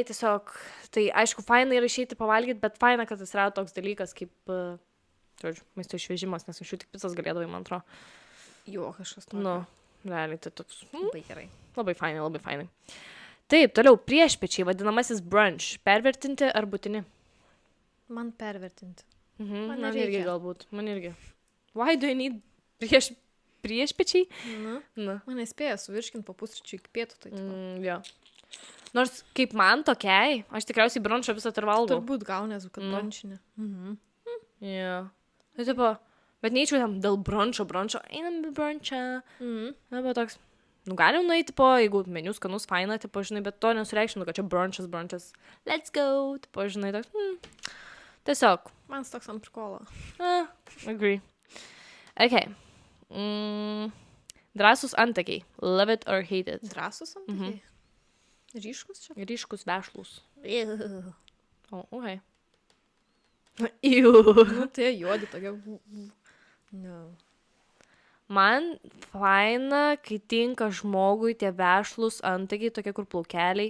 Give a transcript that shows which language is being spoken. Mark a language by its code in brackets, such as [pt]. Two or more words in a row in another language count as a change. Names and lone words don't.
[lt] Tiesiog, tai aišku, faina yra išeiti pavalgyti, bet faina, kad atsirado toks dalykas kaip, maisto išvežimas, nes anksčiau tik picas galėdavai, man atrodo. Jo, kažkas to. Nu, realiai, tai toks. Labai gerai. Labai fainai, labai fainai. Taip, toliau, priešpečiai, vadinamasis brunch. Pervertinti ar būtini? Man pervertinti. Man Man irgi nereikia. galbūt, man irgi. [en] Why do you need priešpečiai? [lt] Nu. Na. Man nespėja suvirškinti po pusryčių iki pietų, tai tipo. Jo. Nors kaip man tokiai, aš tikriausiai brunčą visą ir valgau. Turbūt gaunės, kad Nu. brančinė. Jo. Tai tipo, bet neįčiau tam dėl brunčio, einam į brunčą. Na, bet toks, galim nueiti, tipo, jeigu meniu skanus, faina, tipo, žinai, bet to nesureikšminu, kad čia brunchas. [en] Let's go, [lt] tipo, žinai, toks, tiesiog. Man toks ant prikolo. [en] Agree. Okay. [lt] Drąsus antakiai. [en] Love it or hate it. [lt] Drąsus antakiai. Ryškus čia. Ryškus vešlus. Ew. O, okay. Iu. Nu, tai juodi tokia. No. Man faina, kai tinka žmogui tie vešlus antakiai, tokie kur plaukeliai.